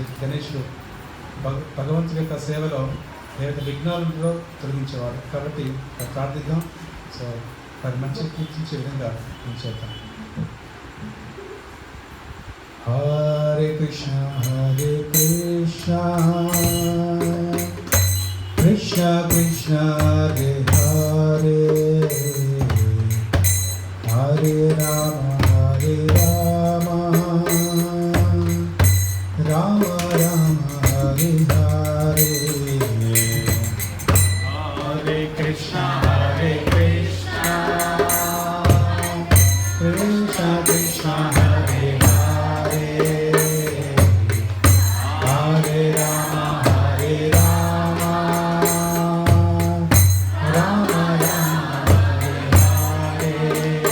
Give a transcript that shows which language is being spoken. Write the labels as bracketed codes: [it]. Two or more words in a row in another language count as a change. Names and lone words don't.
[te] గణేశుడు భగవంతుడి యొక్క సేవలో ఏదైతే విఘ్నాలలో తొలగించేవాడు కాబట్టి ప్రార్థిద్దాం. సో వారి మంచి కీర్తించే విధంగా నేను చేద్దాం. [sa] हरे कृष्ण हरे कृष्ण कृष्ण कृष्ण हरे हरे हरे राम हरे राम राम राम हरे हरे. हरे कृष्ण हरे कृष्ण कृष्ण कृष्ण हरे हरे हरे राम हरे राम राम राम हरे हरे.